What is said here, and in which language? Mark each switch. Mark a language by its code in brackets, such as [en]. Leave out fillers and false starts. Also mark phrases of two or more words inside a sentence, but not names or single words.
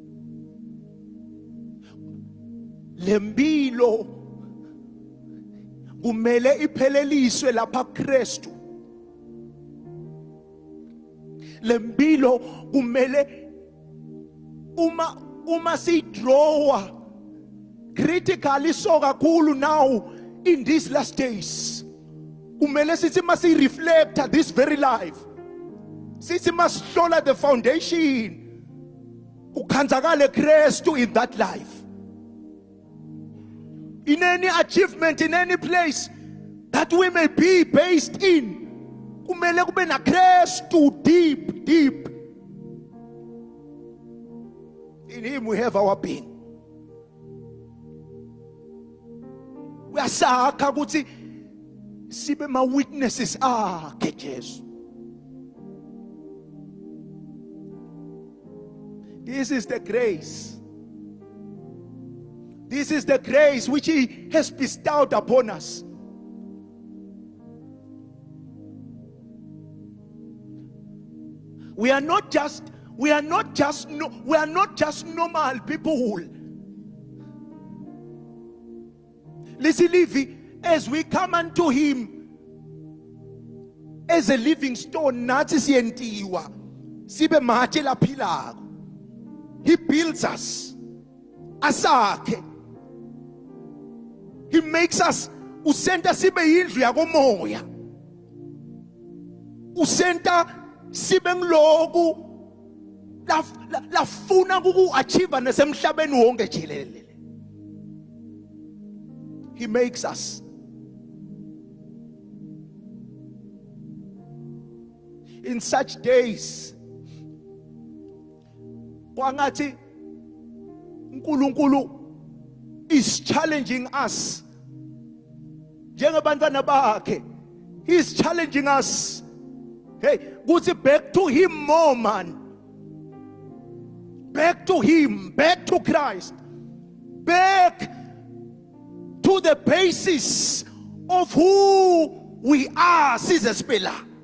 [ss] Lembilo kumele ipheleliswe lapha kuKristu. Lempilo kumele uma sidrawa critically so kakhulu [en] now in these last days, [ss] kumele sithi masi [en] reflect this very life, [ss] sithi masihlola [en] the foundation, [ss] ukhanzakale Kristu [en] in that life, in any achievement, in any place that we may be based in, [ss] kumele kube na Kristu deep, deep. [en] In him we have our being. [ss] Uyasakha ukuthi sibe ma witnesses akhe Jesu. [en] This is the grace. This is the grace which he has bestowed upon us. We are not just normal people. Listen, as we come unto him as a living stone, [ss] nathi siyentiwa sibe matshe laphilayo. [en] He builds us asakhe. He makes us [ss] usenta sibe yindlu yakomoya, usenta sibe ngiloku lafuna ukuachieve nasemhlabeni wonke jikelele. [en] He makes us. In such days, [ss] kwangathi uNkulunkulu [en] is challenging us. [ss] Njengebantwana bakhe, [en] he is challenging us. Hey, kuthi back to him more, man. Back to him, back to Christ, back to the basis of who we are, Caesar Spiller.